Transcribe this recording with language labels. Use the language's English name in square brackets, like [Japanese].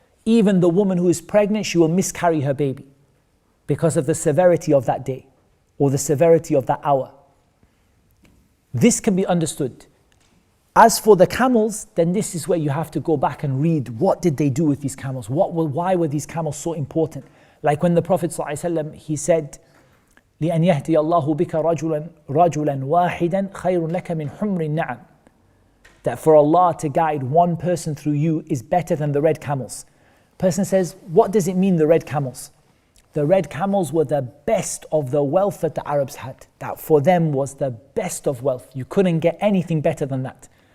[English] Even the woman who is pregnant, she will miscarry her baby because of the severity of that day or the severity of that hour. This can be understood. As for the camels, then this is where you have to go back and read what did they do with these camels? Why were these camels so important? Like when the Prophet ﷺ, he said, [Arabic] لِأَنْ يَهْدِيَ اللَّهُ بِكَ رَجُلًا وَاحِدًا خَيْرٌ لَكَ مِنْ حُمْرِ النَّعَمِ. [English] that for Allah to guide one person through you is better than the red camels. Person says, what does it mean, the red camels? The red camels were the best of the wealth that the Arabs had. That for them was the best of wealth. You couldn't get anything better than that.